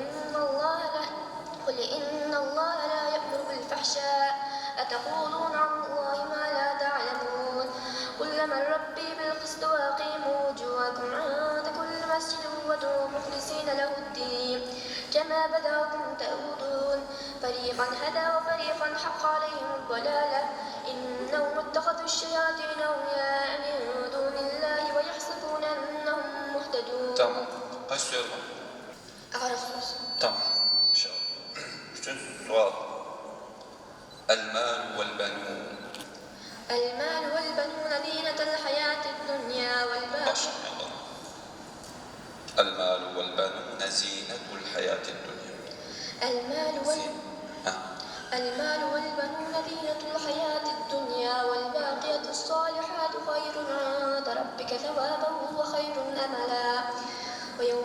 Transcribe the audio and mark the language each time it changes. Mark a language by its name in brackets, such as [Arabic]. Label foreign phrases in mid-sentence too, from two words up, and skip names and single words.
[Arabic] إن الله لا يأمر بالفحشاء أتقولون على الله ما لا تعلمون قل من ربي بالقسط وأقيموا وجوهكم عند كل مسجد وادعوا مخلصين له الدين كما بدأكم تعودون فريقا هدى وفريقا حق عليهم الضلالة إنهم اتخذوا الشياطين أولياء من دون الله ويحسبون أنهم مهتدون. [Turkish] Tamam. Kaç soru var? [Arabic] أعرف. [Turkish] Tamam. İnşallah. Üçüncü sual. [Arabic] المال والبنون. المال والبنون زينة الحياة الدنيا [Turkish] Başla Allah. [Arabic] المال والبنون زينة الحياة الدنيا. المال والبنون زينة الحياة الدنيا والباقية الصالحات خير عند ربك ثوابا وخير أملا ويوم